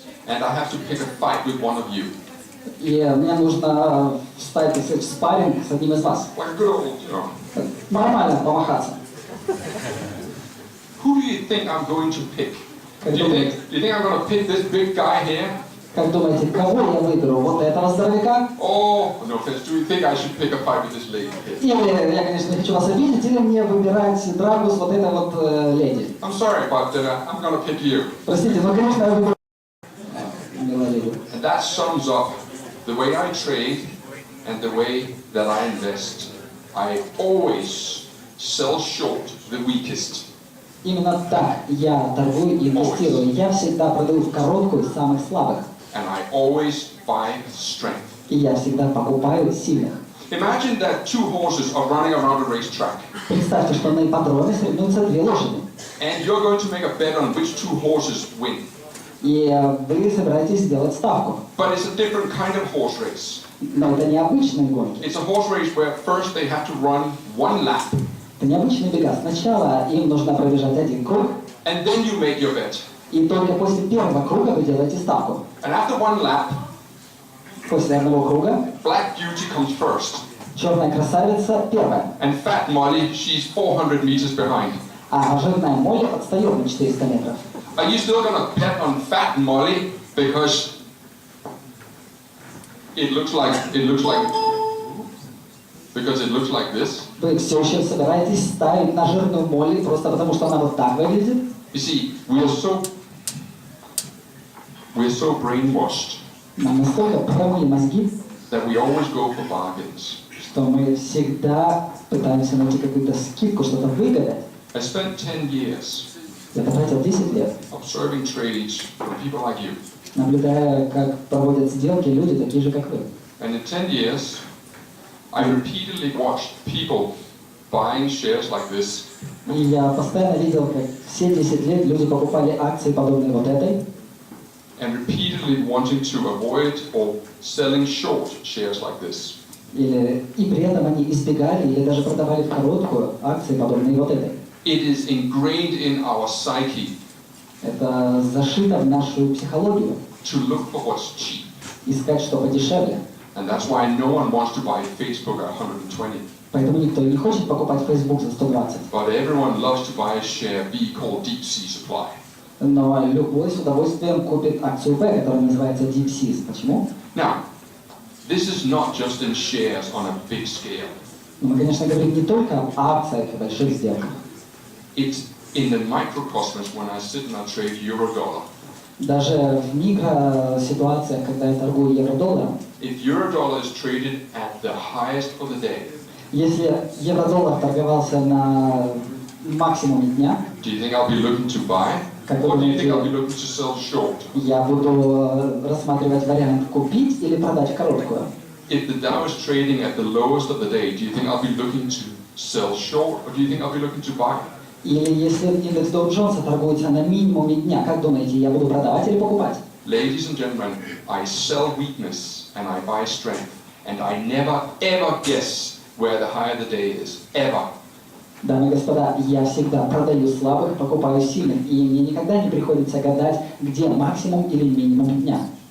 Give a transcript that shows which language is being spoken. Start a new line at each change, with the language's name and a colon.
English: and I have to pick a fight with one of you.
Russian: и мне нужно встать в спарринг с одним из вас.
English: Like a good old, you know.
Russian: Нормально помахаться.
English: Who do you think I'm going to pick? Do
Russian: Как
English: you
Russian: думаете,
English: think I'm going to pick this big guy here?
Russian: кого я выберу? Вот этого здоровяка?
English: Oh, no offense. Do you think I should pick a fight with this lady here?
Russian: Или, я, конечно, не хочу вас обидеть, или мне выбирать драку с вот этой вот леди?
English: I'm sorry, but I'm going to pick you.
Russian: Простите, но, конечно, я выберу леди.
English: And that sums up the way I trade and the way that I invest. I always sell short the weakest.
Russian: Именно так я торгую и инвестирую. Я всегда продаю в короткую самых слабых.
English: And I always buy strength.
Russian: И я всегда покупаю сильных.
English: Imagine that two horses are running around a racetrack.
Russian: Представьте, что на ипподроме соревнуются две лошади.
English: And you're going to make a bet on which two horses win.
Russian: И вы собираетесь сделать ставку.
English: But it's a different kind of horse race.
Russian: Но это не обычные гонки.
English: It's a horse race where first they have to run one lap.
Russian: Это необычные бега. Сначала им нужно пробежать один круг,
English: And then you make your bet.
Russian: и только после первого круга вы делаете ставку.
English: And after one lap,
Russian: После одного круга
English: Black Beauty comes first.
Russian: черная красавица первая,
English: And Fat Molly, she's 400 meters behind.
Russian: а жирная Молли отстает на 400 метров.
English: Are you still going to bet on Fat Molly because it looks like this?
Russian: Вы все еще собираетесь ставить на жирную Молли просто потому, что она вот так выглядит?
English: You see, we're so brainwashed
Russian: Нам настолько промыли мозги,
English: that we always go for bargains.
Russian: что мы всегда пытаемся найти какую-то скидку, что-то выгадать.
English: I spent 10 years
Russian: Я потратил 10 лет,
English: observing trades from people like you.
Russian: наблюдая, как проводят сделки люди, такие же, как вы.
English: And in 10 years, I repeatedly watched people buying shares like this.
Russian: И я постоянно видел, как все 10 лет люди покупали акции, подобные вот этой,
English: And repeatedly wanting to avoid or selling short shares like this.
Russian: и при этом они избегали или даже продавали в короткую акции, подобные вот этой.
English: It is ingrained in our psyche
Russian: Это зашито в нашу психологию,
English: to look for what's cheap.
Russian: искать что подешевле.
English: And that's why no one wants to buy Facebook at 120.
Russian: Поэтому никто не хочет покупать Facebook за 120.
English: But everyone loves to buy a share B called Deep Sea Supply.
Russian: Но любой с удовольствием купит акцию P, которая называется Deep Seas. Почему?
English: Now, this is not just in shares on a big scale.
Russian: Мы, конечно, говорим не только об акциях и больших сделках.
English: It's in the microcosmos when I sit and I trade euro-dollar.
Russian: Даже в микроситуациях, когда я торгую евро-долларом,
English: If euro-dollar is traded at the highest of the day,
Russian: если евро-доллар торговался на максимуме дня,
English: do you think I'll be looking to buy? Or do you think I'll be looking to sell short?
Russian: я буду рассматривать вариант купить или продать в короткую.
English: If the Dow is trading at the lowest of the day, do you think I'll be looking to sell short or do you think I'll be looking to buy?
Russian: Или если индекс Доу Джонса торгуется на минимуме дня, как думаете, я буду продавать или покупать?
English: Ladies and gentlemen, I sell weakness and I buy strength. And I never ever guess where the higher the day is. Ever.
Russian: Дамы и господа, я всегда продаю слабых, покупаю сильных, и мне никогда не приходится гадать, где максимум или минимум дня.